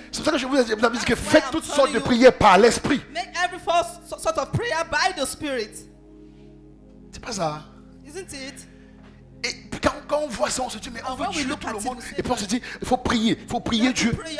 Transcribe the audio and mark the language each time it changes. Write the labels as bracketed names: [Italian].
[French] C'est pour ça que je vous ai dit que faites toutes sortes de prières par l'esprit. [English] Make every sort of prayer by the Spirit. [French] C'est pas ça. [English] Isn't it? [French] Et puis quand on voit ça, on se dit, mais on veut tuer tout le monde. Et puis on se dit, il faut prier Dieu.